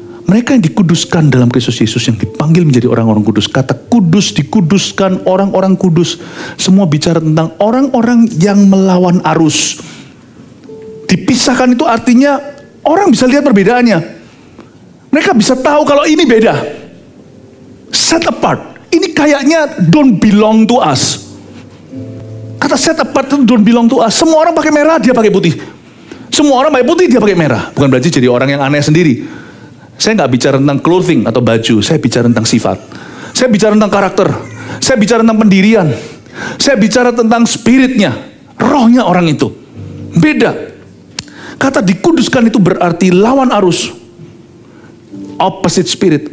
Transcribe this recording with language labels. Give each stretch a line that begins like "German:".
Indonesian: Mereka yang dikuduskan dalam Kristus Yesus, yang dipanggil menjadi orang-orang kudus. Kata kudus, dikuduskan, orang-orang kudus. Semua bicara tentang orang-orang yang melawan arus. Dipisahkan itu artinya orang bisa lihat perbedaannya. Mereka bisa tahu kalau ini beda.
English: Set apart.
Indonesian: Ini kayaknya
English: don't belong to us.
Indonesian: Kata
English: set apart
Indonesian: itu
English: don't belong to us.
Indonesian: Semua orang pakai merah, dia pakai putih. Semua orang pakai putih, dia pakai merah. Bukan berarti jadi orang yang aneh sendiri. Saya nggak bicara tentang clothing atau baju. Saya bicara tentang sifat. Saya bicara tentang karakter. Saya bicara tentang pendirian. Saya bicara tentang spiritnya. Rohnya orang itu. Beda. Kata dikuduskan itu berarti lawan arus.
English: Opposite spirit.